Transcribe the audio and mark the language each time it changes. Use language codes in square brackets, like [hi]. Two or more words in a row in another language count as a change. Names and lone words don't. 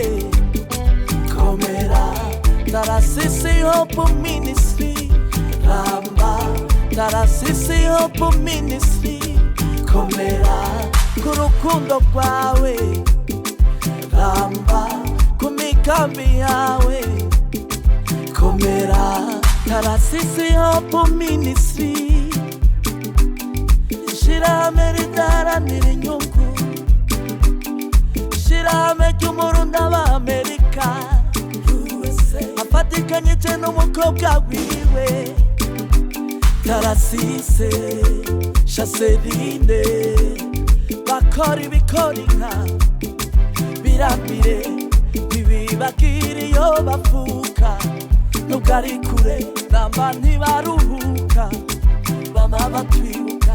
[rn] komera, Tarasisi Hope Ministry, Ramba, Tarasisi Hope Ministry, komera, kurukundo kwawe, Ramba, kumikambi yawe, komera, Tarasisi Hope Ministry, ishirahamwe ridaharanira inyungu, ishirahamwe ry'Umurundi aba Amerika, afatikanyije n'umukobwa wiwe, Tarasise Shaserine, bakora ibikora inka, birambire ntibibagire iyo bavuka, nubwo ari kure namba ntibaruhuka, bama batwibuka.